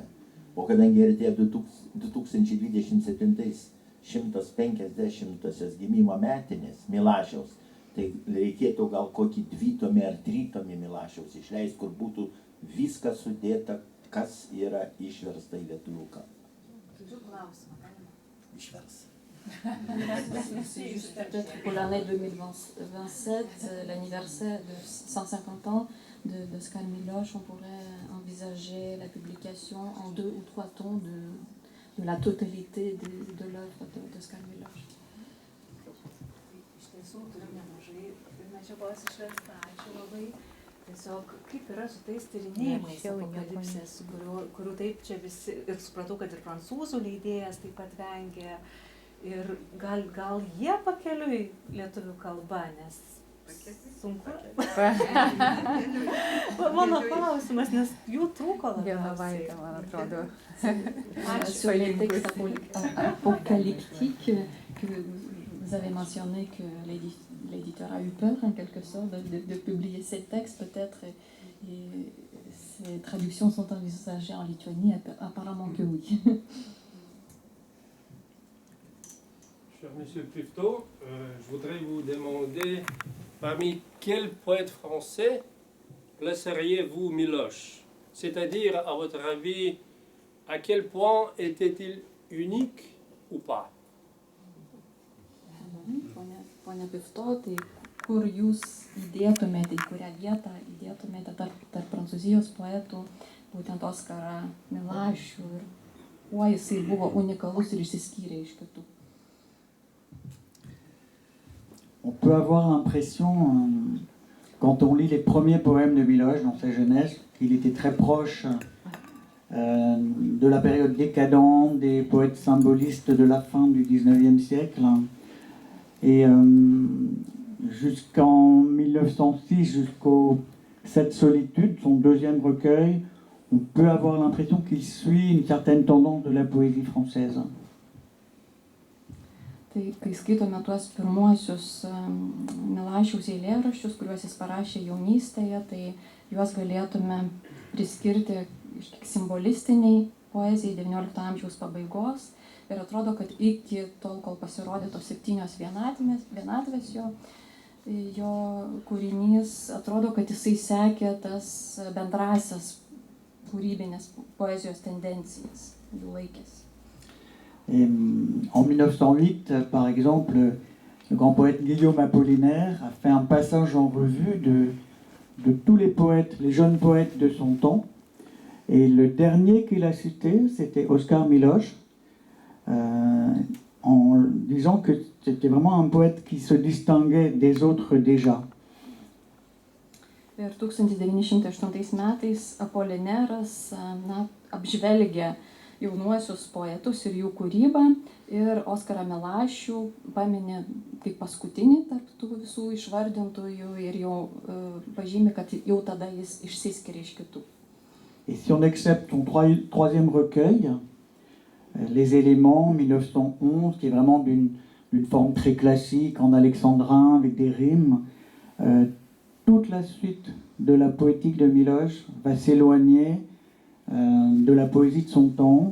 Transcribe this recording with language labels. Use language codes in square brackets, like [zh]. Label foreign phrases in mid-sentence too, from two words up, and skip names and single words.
[lt] O kadangi artėja 2027 150-osios gimimo metinės Milašiaus, tai reikėtų gal kokį 2-tomį ar 3-tomį Milašiaus išleisti, kur būtų viskas sudėta, kas yra išversta į lietuvių kalbą. Turiu klausimą, galima? Išvers. [fr] C'est juste peut-être pour l'année 2027, l'anniversaire de 150 ans d'Oskar Miloš, on pourrait envisager la publication en 2 ou 3 tomes de la totalité de l'œuvre d'Oskar Miloš. [lt] Iš tiesų turim nemažai medžiagos išversta, ačiū labai. Tiesiog kaip yra su tais tyrinėjimais apokalipsės, kurių taip čia visi, ir supratau, kad ir prancūzų leidėjas taip pat vengia. Ir gal jie pakeliui lietuvių kalba, nes sunku. Mano klausimas, nes jų trūko labiausiai. Man atrodo. [fr] Sur les textes apocalyptiques, que vous avez mentionné que l'éditeur a eu peur, en quelque sorte, de publier ces textes, peut-être, et ces traductions sont envisagées en Lituanie, apparemment que oui. Cher Monsieur Pufto, je voudrais vous demander, parmi quels poètes français placeriez-vous Miloš? C'est-à-dire, à votre avis, à quel point était-il unique ou pas? [lt] Pone Pifto, tai kur jūs įdėtumėte, į kurią vietą įdėtumėte tarp prancūzijos poetų, būtent Oskarą Milašių ir kuo jisai buvo unikalus ir išsiskyrė iš kitų? [fr] On peut avoir l'impression, quand on lit les premiers poèmes de Miloš dans sa jeunesse, qu'il était très proche de la période décadente, des poètes symbolistes de la fin du 19e siècle. Et jusqu'en 1906, jusqu'au Cette solitude, son deuxième recueil, on peut avoir l'impression qu'il suit une certaine tendance de la poésie française. [lt] Tai kai skaitome tuos pirmuosius Milašiaus eilėraščius, kuriuos jis parašė jaunystėje, tai juos galėtume priskirti simbolistiniai poezijai XIX amžiaus pabaigos. Ir atrodo, kad iki tol, kol pasirodė tos 7 vienatvės jo kūrinys, atrodo, kad jisai sekė tas bendrasias kūrybinės poezijos tendencijas, jų laikėsi. [fr] Et en 1908, par exemple, le grand poète Guillaume Apollinaire a fait un passage en revue de tous les poètes, les jeunes poètes de son temps. Et le dernier qu'il a cité, c'était Oskar Miloš, en disant que c'était vraiment un poète qui se distinguait des autres déjà. [lt] Ir 1908 metais Apolineras apžvelgia jaunuosius poetus ir jų kūrybą ir Oskarą Milašių paminė kaip paskutinį tarp tų visų išvardintųjų ir jau pažymi, kad jau tada jis išsiskiria iš kitų. [fr] Et si on accepte son troisième recueil, Les éléments, 1911, qui est vraiment d'une forme très classique, en alexandrin, avec des rimes, toute la suite de la poétique de Miloš va s'éloigner de la poésie de son temps.